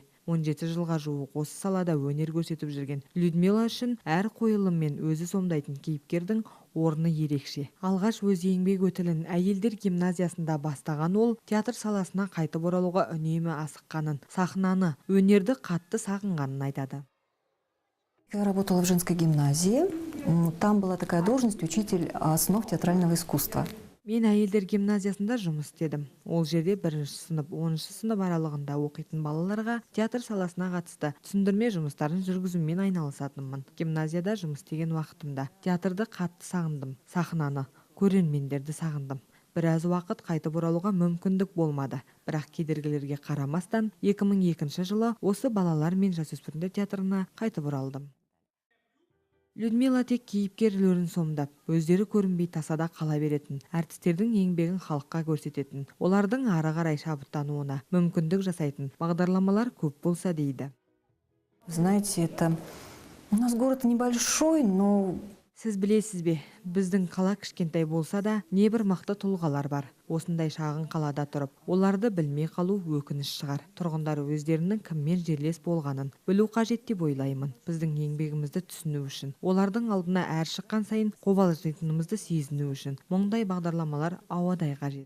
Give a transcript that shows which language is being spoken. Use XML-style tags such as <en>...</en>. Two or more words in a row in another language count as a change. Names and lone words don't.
<kk>17 жылға жуық осы салада өнер көрсетіп жүрген Людмила үшін әр қойылым мен өзі сомдайтын кейіпкердің орны ерекше. Алғаш өз еңбек өтілін әйелдер гимназиясында бастаған ол театр саласына қайтып оралуға үнемі асыққанын, сахнаны, өнерді қатты сағынғанын айтады.</kk> <ru>Я работала в женской гимназии. Там была такая должность учитель основ театрального искусства.</ru> <kk>Мен әйелдер гимназиясында жұмыс істедім. Ол жерде 1-ші сынып, 10-ші сынып аралығында оқитын балаларға театр саласына қатысты түсіндірме жұмыстарын жүргізумен айналысатынмын. Гимназияда жұмыс істеген уақытымда театрды қатты сағындым, сахнаны, көрермендерді сағындым. Біраз уақыт қайтып оралуға мүмкіндік болмады. Бірақ кедергілерге қарамастан 2002 жылы осы балалар мен жасөспірімдер театрына қайтып оралдым. Людмила тек кейіпкер рөлін сомдап, өздері көрінбей тасада қала беретін, әртістердің еңбегін халыққа көрсететін, олардың ары қарай шабыттануына мүмкіндік жасайтын бағдарламалар көп болса дейді.</kk> <ru>Знаете, это у нас город небольшой, но</ru> <kk>Сіз білесіз бе, біздің қала кішкентай болса да, небір мықты тұлғалар бар. Осындай шағын қалада тұрып, оларды білмей қалу өкініш шығар. Тұрғындары өздерінің кіммен жерлес болғанын білу қажет деп ойлаймын. Біздің еңбегімізді түсіну үшін, олардың алдына әр шыққан сайын қобалжитынымызды сезіну үшін мұндай бағдарламалар ауадай қажет.</kk>